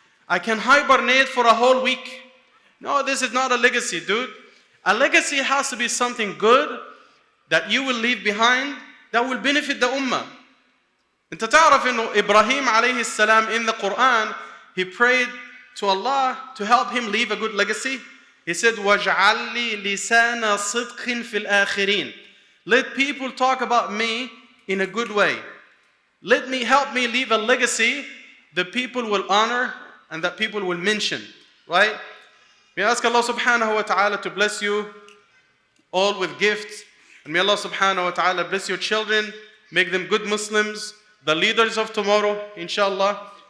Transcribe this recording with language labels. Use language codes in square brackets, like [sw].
[en] I can hibernate for a whole week. No, this is not a legacy, dude. A legacy has to be something good that you will leave behind that will benefit the ummah. [ar] أنت تعرف إنه إبراهيم عليه السلام [en] in the Quran, he prayed to Allah to help him leave a good legacy. [ar] He said, وَاجْعَلْ لِي لِسَانَ صِدْقٍ فِي الْآخِرِينَ. [en] Let people talk about me in a good way. Help me leave a legacy that people will honor and that people will mention. Right? We ask Allah subhanahu wa ta'ala to bless you all with gifts. And may Allah subhanahu wa ta'ala bless your children, make them good Muslims, the leaders of tomorrow, inshallah.